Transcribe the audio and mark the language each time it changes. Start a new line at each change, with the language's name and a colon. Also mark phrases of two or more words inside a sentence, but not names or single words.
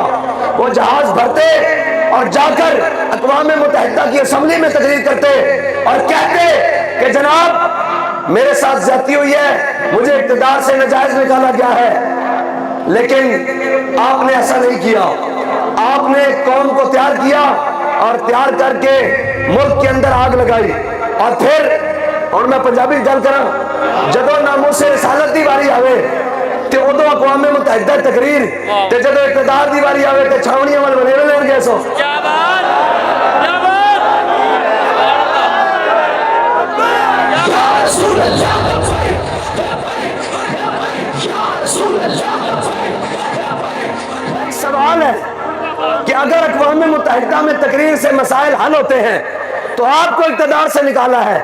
Urdu: وہ جہاز بھرتے اور جا کر اقوام متحدہ کی اسمبلی میں تقریر کرتے اور کہتے کہ جناب میرے ساتھ زیادتی ہوئی ہے، مجھے اقتدار سے ناجائز نکالا گیا ہے. لیکن آپ نے ایسا نہیں کیا. آپ نے قوم کو تیار کیا اور تیار کر کے ملک کے اندر آگ لگائی.
Punjabi: اور پھر، اور میں پنجابی گل کراں، جدو ناموس رسالت دی باری آوے تے ادو اقوام متحدہ تقریر تے جدو اقتدار دی باری آوے تے چھاونیاں وال بنے لین گے سو
Urdu: سوال ہے کہ اگر اقوام متحدہ میں تقریر سے مسائل حل ہوتے ہیں تو آپ کو اقتدار سے نکالا ہے،